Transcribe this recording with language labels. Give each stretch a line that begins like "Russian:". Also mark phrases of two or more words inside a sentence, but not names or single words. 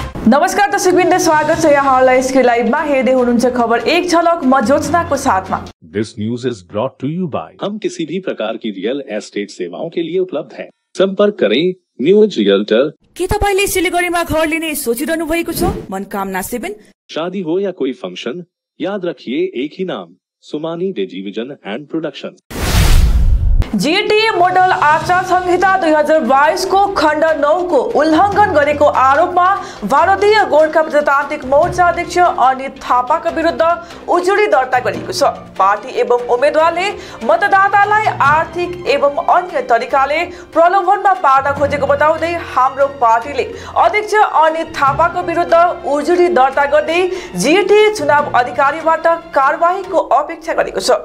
Nepali: नमस्कार दर्शकवृन्द, स्वागत छ यहाँहरूलाई एसके लाइभमा। हेर्दै हुनुहुन्छ खबर एक झलक, म ज्योत्सनाको साथमा।
English: this news is brought to you by
Hindi: हम किसी भी प्रकार की
English: real estate
Hindi: सेवाओं के लिए उपलब्ध हैं। संपर्क करें न्यूज रियल्टर।
Nepali: के तपाईले सिलिगुडीमा घर लिने सोचिरहनु भएको छ? मनकामना 7।
Hindi: शादी हो या कोई फंक्शन, याद रखिए एक ही नाम, सुमानी टेलीविजन एंड प्रोडक्शन।
Nepali: जीटीए मोडल आचार संहिता 2022 को खण्ड 9 को उल्लंघन गरेको आरोपमा भारतीय गोर्खा प्रजातान्त्रिक मोर्चा अध्यक्ष अनित थापाका विरुद्ध उजुरी दर्ता गरिएको छ। पार्टी एवं उम्मेदवारले मतदातालाई आर्थिक एवं अन्य तरिकाले प्रलोभनमा पार्न खोजेको बताउँदै हाम्रो पार्टीले अध्यक्ष अनित थापाको विरुद्ध उजुरी दर्ता गर्दै जीटीए चुनाव अधिकारीबाट कारबाहीको अपेक्षा गरेको छ।